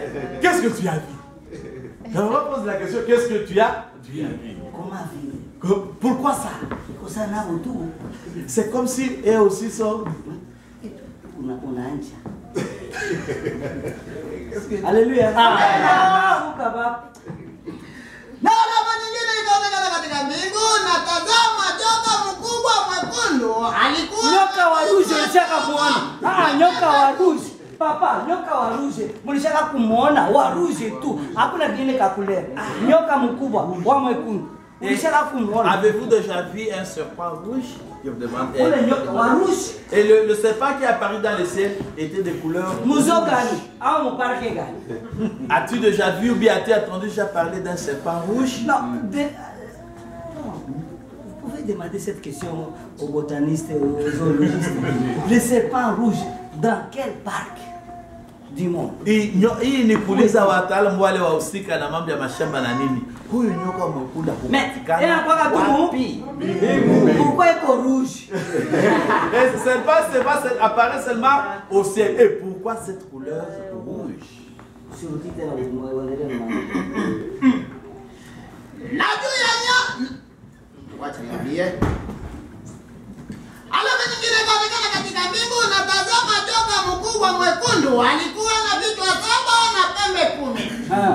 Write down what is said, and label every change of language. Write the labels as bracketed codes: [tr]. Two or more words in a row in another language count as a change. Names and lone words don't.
[fr] Qu'est-ce que tu as vu? On va poser la question, qu'est-ce que tu as vu? Comment vivre? Pourquoi ça? C'est comme si eux aussi sont... Alléluia. [sw] Na alama nyingine ikaonekana katika mbingu, na tazama joka mkubwa mwekundu alikuwa nyoka wa ruje. Ulishaka muona? Nyoka wa ruje. Papa, nyoka wa ruje. Mulishaka kumuona wa ruje tu. Hakuna kingine kakulea. Nyoka mkubwa wa mwekundu. [fr] Avez-vous déjà vu un serpent rouge? Je vous demande. Et le serpent qui est apparu dans le ciel était de couleur. As-tu déjà vu ou bien as-tu entendu déjà parler d'un serpent rouge? Non. Vous pouvez demander cette question aux botanistes et aux zoologistes. Le serpent rouge, dans quel parc du monde? [sw] Hii ni kuuliza wataalamu wale wahusika na mambo ya mashamba na nini. Huyu nyoka mwekundu kupatikana wapi? [fr] Pourquoi est-il rouge? Le serpent apparaît seulement au ciel. Et pourquoi cette couleur rouge? [sw] alama nyingine ikaonekana katika mbingu, na tazama joka mkubwa mwekundu alikuwa na vichwa 7 na pembe 10.